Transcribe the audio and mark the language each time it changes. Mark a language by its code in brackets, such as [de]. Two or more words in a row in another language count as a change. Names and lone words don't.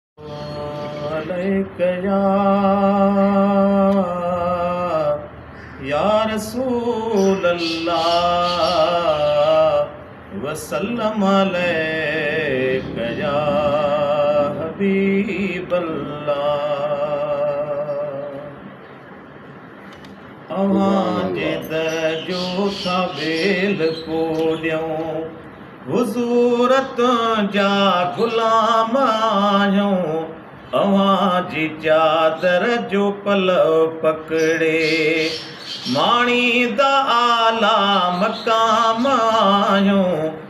[ar] عليك يا، يا رسول الله، وسلم عليك يا حبيب الله۔ [sd] اوهان جي در جو ٿا ٻيل پو ڏيون، حضور تنهنجا غلام آهيون۔ اوهان جي چادر جو پلو پڪڙي ماڻيندا اعليٰ مقام آهيون۔